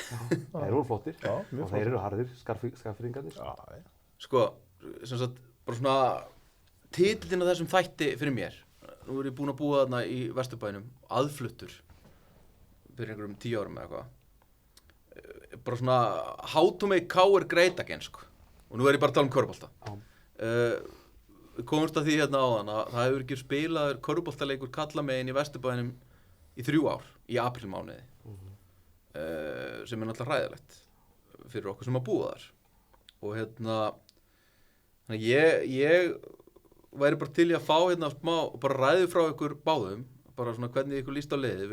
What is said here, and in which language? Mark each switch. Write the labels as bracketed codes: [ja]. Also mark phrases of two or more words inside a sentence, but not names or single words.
[is] Þeir eru flottir og þeir eru harðir, skakfirðingarnir. Sko, sem sagt, bara svona titillinn á þessum þætti fyrir mér. Nú er ég búinn að búa þarna í Vesturbænum, aðfluttur, fyrir einhverjum 10 árum eða eitthvað. [en] Bara svona how to make KR great again, [is] sko. Og nú er ég bara að tala um körfubolta. Við komumst að því hérna áðan að það hefur ekki spilaður körfuboltaleikur kallamegin í Vesturbænum í 3 ár, í aprílmánuði. Sem er náttúrulega hræðilegt fyrir okkur sem að búa þar. Og hérna, þannig ég væri bara til í að fá hérna smá, bara ræðu frá ykkur báðum, bara svona hvernig ykkur líst á liðið.